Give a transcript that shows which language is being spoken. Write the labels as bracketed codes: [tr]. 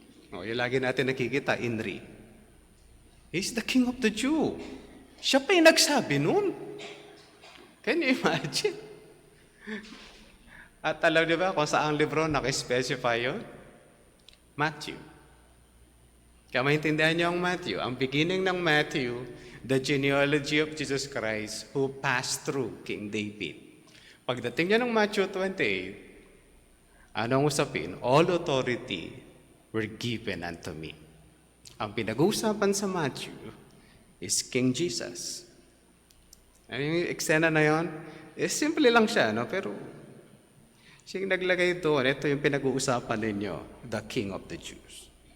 [tl] Yung lagi natin nakikita, [en] Inri. He's the King of the Jew. [tl] Siya pa yung nagsabi nun. [en] Can you imagine? [tl] At alam niyo ba kung saang libro naka-specify yun? Matthew. Kaya maintindihan niyo ang Matthew. Ang beginning ng Matthew, [en] the genealogy of Jesus Christ who passed through King David. [tl] Pagdating niya ng Matthew 28, anong usapin? [en] All authority were given unto me. [tl] Ang pinag-uusapan sa Matthew is King Jesus. Ano yung eksena na yun? Simple lang siya, no? Pero siyang naglagay doon, ito yung pinag-uusapan ninyo, [en] the King of the Jews.